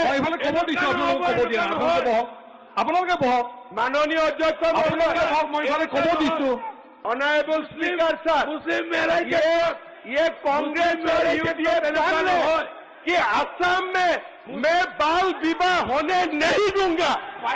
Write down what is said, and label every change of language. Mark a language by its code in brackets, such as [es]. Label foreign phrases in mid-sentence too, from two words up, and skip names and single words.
[as] এইফালে ক'ব দিছো আপোনালোকে ক'ব দিয়া আপোনালোকে বহক মাননীয় অধ্যক্ষ মই এইফালে ক'ব দিছো [en] Honorable Speaker sir [hi] ये कांग्रेस और UDF जान ले कि असम में मैं बाल विवाह होने नहीं दूंगा।